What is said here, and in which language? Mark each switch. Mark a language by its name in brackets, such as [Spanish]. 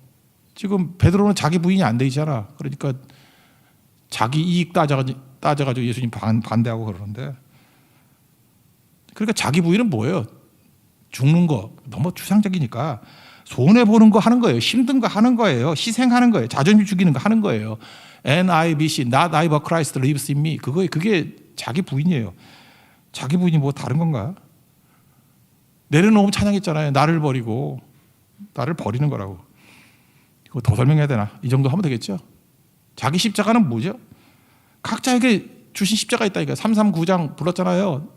[Korean] 지금 베드로는 자기 부인이 안 돼 있잖아. 그러니까 자기 이익 따져가지고 예수님 반대하고 그러는데, 그러니까 자기 부인은 뭐예요? 죽는 거. 너무 추상적이니까 손해보는 거 하는 거예요. 힘든 거 하는 거예요. 희생하는 거예요. 자존심 죽이는 거 하는 거예요. [English] NIBC, Not I but Christ lives in me. [Korean] 그게 자기 부인이에요. 자기 부인이 뭐 다른 건가? 내려놓으면 찬양했잖아요. 나를 버리고. 나를 버리는 거라고. 이거 더 설명해야 되나? 이 정도 하면 되겠죠? 자기 십자가는 뭐죠? 각자에게 주신 십자가 있다니까. 339장 불렀잖아요.